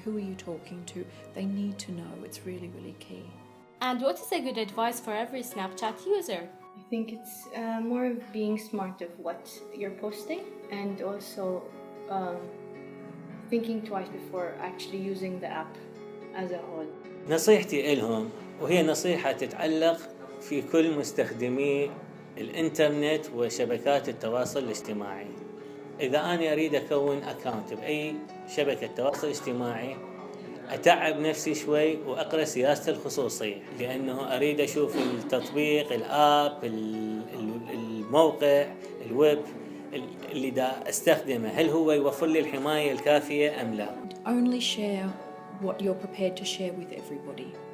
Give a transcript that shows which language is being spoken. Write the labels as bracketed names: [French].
[English] Who are you talking to? They need to know. It's really, really key. And what is a good advice for every Snapchat user? I think it's more of being smart of what you're posting, and also thinking twice before actually using the app as a whole. [Arabic] نصيحتي إلهم، وهي نصيحة تتعلق في كل مستخدمي الإنترنت وشبكات التواصل الاجتماعي. إذا أنا أريد أكون أكاونت بأي شبكة تواصل اجتماعي أتعب نفسي شوي وأقرأ سياسة الخصوصية، لأنه أريد أشوف التطبيق، الآب، الموقع، الويب اللي دا أستخدمه هل هو يوفر لي الحماية الكافية أم لا. [English] Only share what you're prepared to share with everybody.